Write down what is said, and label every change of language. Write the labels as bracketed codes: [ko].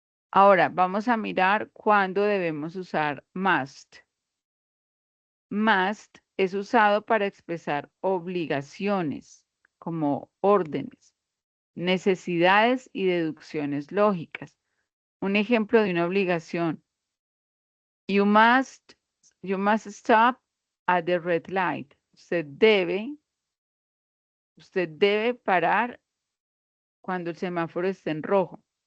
[es] Ahora vamos a mirar cuándo debemos usar must. Must es usado para expresar obligaciones como órdenes, necesidades y deducciones lógicas. Un ejemplo de una obligación. [en] You must stop at the red light. [es] Usted debe parar cuando el semáforo esté en rojo.